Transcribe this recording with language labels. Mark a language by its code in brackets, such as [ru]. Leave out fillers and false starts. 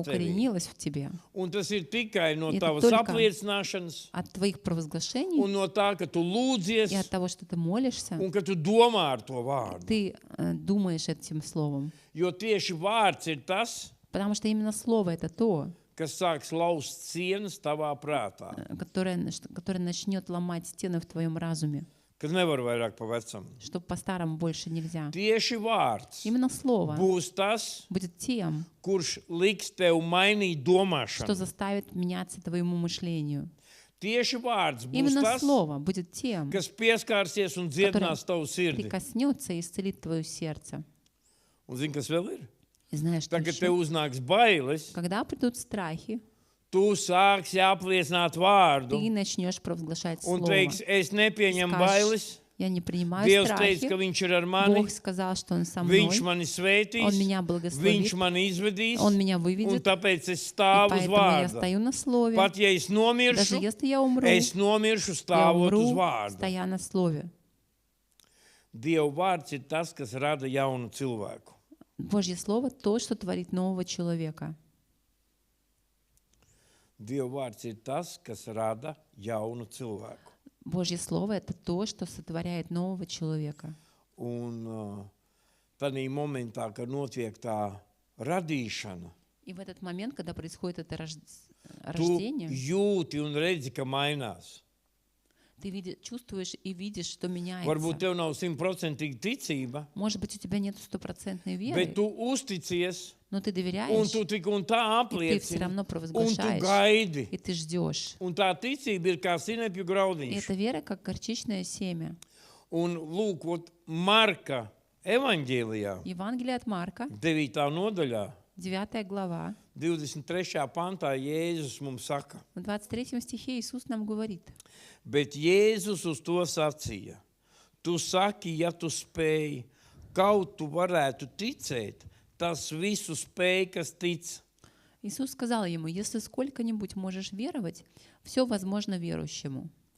[ru] укоренилось в тебе. [lv] Un tas ir tikai no [ru] И это [lv] tavas [ru] только [lv] apliecināšanas [ru] От твоих провозглашений [lv] un no tā, ka tu lūdzies [ru] и от того, что ты молишься, [lv] un ka tu domā ar to vārdu. [ru] ты думаешь этим словом. [lv] Jo tieši vārds ir tas, [ru] Потому что именно слово — это то, [lv] kas sāks laust sienas tavā prātā. [ru] которое начнет ломать стены в твоем разуме, [lv] Kad nevar vairāk pa vecam. [ru] что по-старому больше нельзя. [lv] Tieši vārds [ru] Именно слово [lv] būs tas, [ru] будет тем, [lv] kurš liks tev mainīt [ru] что [lv] domāšanu. [ru] заставит меняться твоему мышлению. [lv] Tieši vārds būs [ru] Именно [lv] tas, [ru] слово будет тем, [lv] kas pieskārsies un dziedinās tavu sirdi. [ru] прикоснется и исцелит твое сердце. [lv] Un zini, kas vēl ir? [ru] И знаешь, что [lv] Tagad [ru] еще? [lv] tev uznāks bailes, [ru] Когда придут страхи, [lv] tu sāksi apliecināt vārdu [ru] ты начнешь провозглашать [lv] un [ru] Слово. [lv] teiksi, es nepieņemu [ru] Скажешь, [lv] bailes. [ru] я не принимаю [lv] Dievs teica, ka [ru] страхи. [lv] viņš ir ar mani, [ru] Бог сказал, что Он со мной. [lv] viņš mani svētīs, [ru] Он меня [lv] viņš [ru] благословит. [lv] mani izvedīs, [ru] Он меня [lv] un [ru] выведет. [lv] tāpēc es [ru] И [lv] stāvu uz [ru] поэтому я [lv] vārda. [ru] стою на Слове. [lv] Pat ja es [ru] Даже [lv] nomiršu, [ru] если я умру, [lv] es nomiršu [ru] я [lv] stāvot uz [ru] умру, [lv] vārdu. [ru] стоя на Слове. [lv] Dieva vārds ir tas, kas rada jaunu cilvēku. [ru] Божье Слово — то, что творит нового человека. [lv] Dieva vārds ir tas, kas rada jaunu cilvēku. [ru] Божье Слово — это то, что сотворяет нового человека. [lv] Un tādā momentā, kad notiek tā radīšana, [ru] И в этот момент, когда происходит это [lv] tu [ru] рождение, [lv] jūti un redzi, ka mainās. [ru] ты чувствуешь и видишь, что [lv] Varbūt [ru] меняется. [lv] tev nav 100% ticība, [ru] Может быть, у тебя нет стопроцентной [lv] bet [ru] веры, [lv] tu uzticies, [ru] но ты [lv] un [ru] доверяешь, [lv] tu tik un tā [ru] и ты все [lv] apliecini, [ru] равно [lv] un tu [ru] провозглашаешь, [lv] gaidi. [ru] и ты ждешь. [lv] Un tā ticība ir kā sinepju [ru] И [lv] graudiņš. [ru] эта вера как горчичное семя. [lv] Un lūk, ot, Marka evaņģēlijā, [ru] Евангелие от Марка, [lv] 9. nodaļā, [ru] 9 глава, [lv] 23. pantā Jēzus mums saka, [ru] в 23 стихе Иисус нам говорит: [lv] bet Jēzus uz to sacīja, tu saki, ja tu spēj, kaut tu varētu ticēt, tas visu spēj, kas tic. [ru] Иисус сказал ему: если сколько-нибудь можешь веровать, все возможно верующему.